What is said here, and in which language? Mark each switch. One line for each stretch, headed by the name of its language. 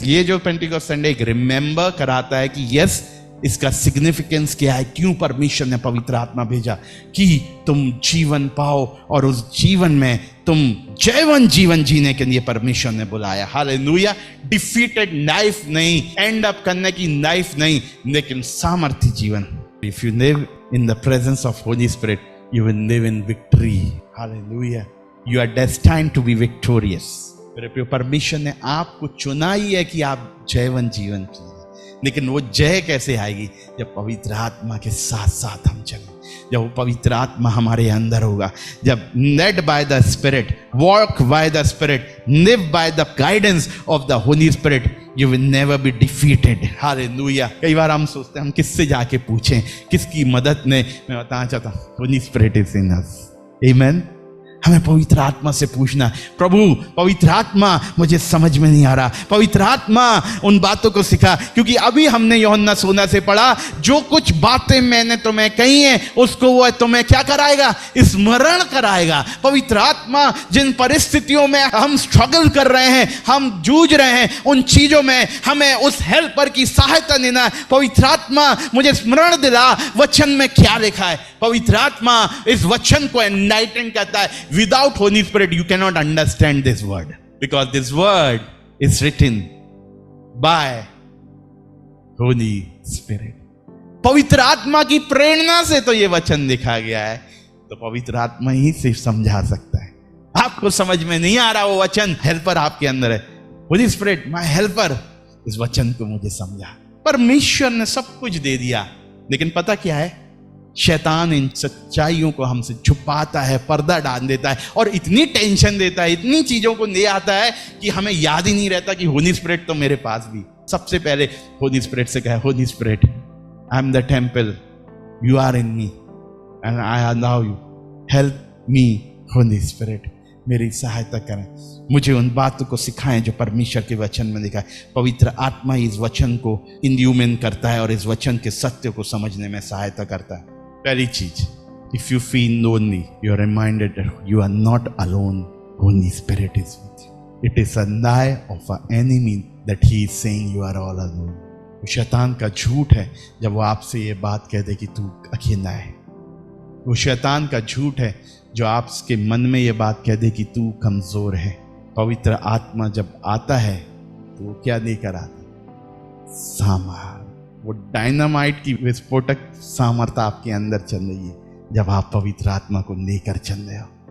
Hindi: ये जो Pentecost Sunday एक रिमेंबर कराता है कि यस इसका सिग्निफिकेंस क्या है, क्यों परमेश्वर ने पवित्र आत्मा भेजा कि तुम जीवन पाओ और उस जीवन में तुम जयवन जीवन जीने के लिए परमेश्वर ने बुलाया। हालेलुया। डिफीटेड लाइफ नहीं, एंड अप करने की लाइफ नहीं, लेकिन सामर्थ्य जीवन।
English: If you live in the presence of Holy Spirit, you will live in victory. Hallelujah. You are destined to be victorious.
Hindi: मेरे प्रिय, परमेश्वर ने आपको चुना ही है कि आप जयवन जीवन जिए, लेकिन वो जय कैसे आएगी? जब पवित्र आत्मा के साथ साथ हम चलें, जब वो पवित्र आत्मा हमारे अंदर होगा, जब
English: led by the Spirit, walk by the Spirit, live by the guidance of the Holy Spirit, you will never be defeated. Hallelujah.
Hindi: कई बार हम सोचते हैं हम किससे जाके पूछें, किसकी मदद ने? मैं बताना चाहता हूँ
English: Holy Spirit is in us. Amen.
Hindi: हमें पवित्र आत्मा से पूछना, प्रभु पवित्र आत्मा मुझे समझ में नहीं आ रहा, पवित्र आत्मा उन बातों को सिखा। क्योंकि अभी हमने यूहन्ना 16 से पढ़ा, जो कुछ बातें मैंने तुम्हें कही हैं उसको वो तुम्हें क्या कराएगा? स्मरण कराएगा। पवित्र आत्मा जिन परिस्थितियों में हम स्ट्रगल कर रहे हैं, हम जूझ रहे हैं, उन चीजों में हमें उस हेल्पर की सहायता लेना है। पवित्र आत्मा मुझे स्मरण दिला वचन में क्या लिखा है। पवित्र आत्मा इस वचन को एनलाइटन करता है।
English: Without Holy Spirit, you cannot understand this word, because this word is written by Holy Spirit.
Hindi: पवित्र आत्मा की प्रेरणा से तो ये वचन लिखा गया है, तो पवित्र आत्मा ही सिर्फ समझा सकता है। आपको समझ में नहीं आ रहा वो वचन, हेल्पर आपके अंदर है।
English: Holy Spirit, my helper,
Hindi: इस वचन को मुझे समझा। परमेश्वर ने सब कुछ दे दिया, लेकिन पता क्या है? शैतान इन सच्चाइयों को हमसे छुपाता है, पर्दा डाल देता है और इतनी टेंशन देता है, इतनी चीजों को ले आता है कि हमें याद ही नहीं रहता कि होली स्पिरिट तो मेरे पास भी। सबसे पहले होली स्पिरिट से कहे, Holi spirit,
English: I am the temple, you are in me and I allow you, help me Holy Spirit,
Hindi: मेरी सहायता करें, मुझे उन बातों को सिखाएं जो परमेश्वर के वचन में लिखा है। पवित्र आत्मा इस वचन को इंड्यूमेंट करता है और इस वचन के सत्य को समझने में सहायता करता है। पहली चीज,
English: If you feel lonely, you are reminded you are not alone, Holy Spirit is with you. It is a lie of an enemy that he is saying you are all alone।
Hindi: वो शैतान का झूठ है जब वो आपसे ये बात कह दे कि तू अकेला है। वो शैतान का झूठ है जो आपके मन में ये बात कह दे कि तू कमजोर है। पवित्र आत्मा जब आता है तो वो क्या लेकर आता? सामर्थ। वो डायनामाइट की विस्फोटक सामर्थ्य आपके अंदर चल रही है जब आप पवित्र आत्मा को लेकर चल रहे हो।